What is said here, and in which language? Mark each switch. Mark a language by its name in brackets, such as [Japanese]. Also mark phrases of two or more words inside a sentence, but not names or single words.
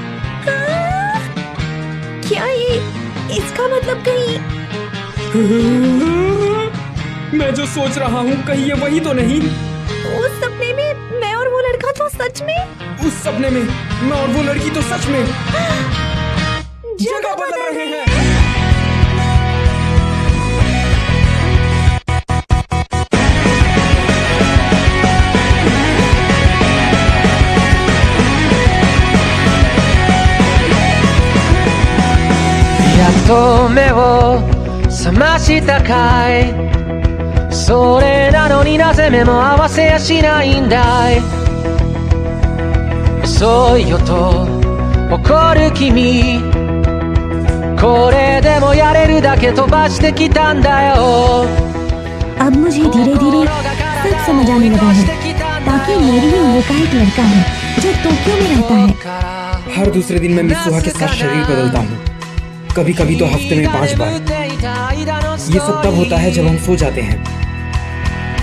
[Hindi] क्या ये इसका मतलब कहीं? मैं जो सोच रहा हूँ कहीं ये वही तो नहीं? उस सपने में मैं और वो लड़का तो सच में? उस सपने में मैं और वो लड़की तो सच में जगह बदल रहे हैं। [Japanese] やっと目を覚ましたかい。それなのになぜ目も合わせやしないんだい。遅いよと怒る君、これでもやれるだけ飛ばしてきたんだよ。 [Hindi] अब मुझे धीरे धीरे सब समझ आने लगा है। ताकि मेरी ही वो का एक लड़का है जो टोक्यो में रहता है। हर दूसरे दिन मैं मित्सुहा के साथ शरीर बदलता हूँ, कभी कभी तो हफ्ते में 5 बार। ये सब तब होता है जब हम सो जाते हैं।